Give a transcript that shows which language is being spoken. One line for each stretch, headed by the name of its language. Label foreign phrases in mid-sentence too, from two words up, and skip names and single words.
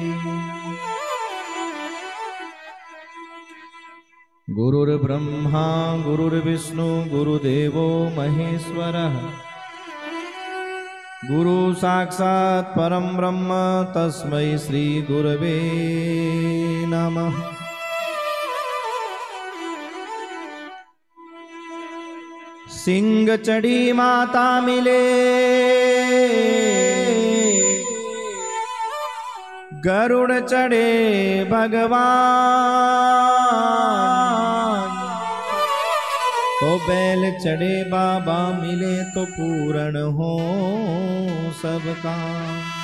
Sanskrit: गुरुर्ब्रह्मा गुरुर्विष्णु गुरुदेवो महेश्वरः गुरु साक्षात् परं ब्रह्म तस्मै श्री गुरवे नमः।
Hindi: सिंह चढ़ी माता मिले गरुड़ चढ़े भगवान तो बैल चढ़े बाबा मिले तो पूर्ण हो सब काम।